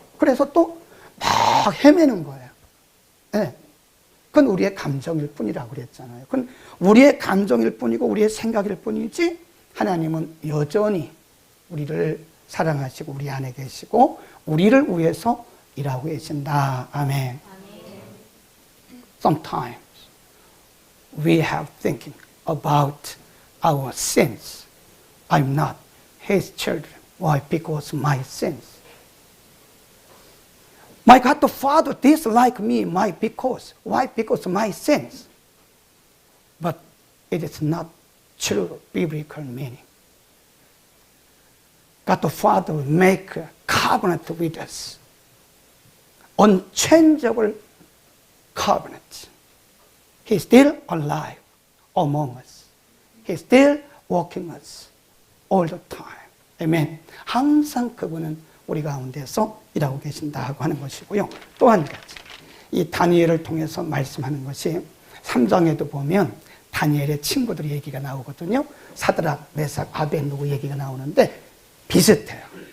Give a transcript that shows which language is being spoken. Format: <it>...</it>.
<ko>그래서 또 막 헤매는 거예요. 그건 우리의 감정일 뿐이라고 그랬잖아요. 그건 우리의 감정일 뿐이고 우리의 생각일 뿐이지, 하나님은 여전히 우리를 사랑하시고 우리 안에 계시고 우리를 위해서 일하고 계신다. 아멘.</ko> <en>Sometimes we have thinking about our sins. I'm not His children. Why? Because my sins. My God the Father dislike me. Because. Why? Because my sins. But it is not true biblical meaning. God the Father will make a covenant with us. Unchangeable covenant. He's still alive among us. He's still walking us all the time. Amen.</en> <ko>항상 그분은 우리 가운데서 일하고 계신다고 하는 것이고요. 또 한 가지, 이 다니엘을 통해서 말씀하는 것이 3장에도 보면 다니엘의 친구들 얘기가 나오거든요. 사드락, 메삭, 아벳느고 얘기가 나오는데 비슷해요.</ko>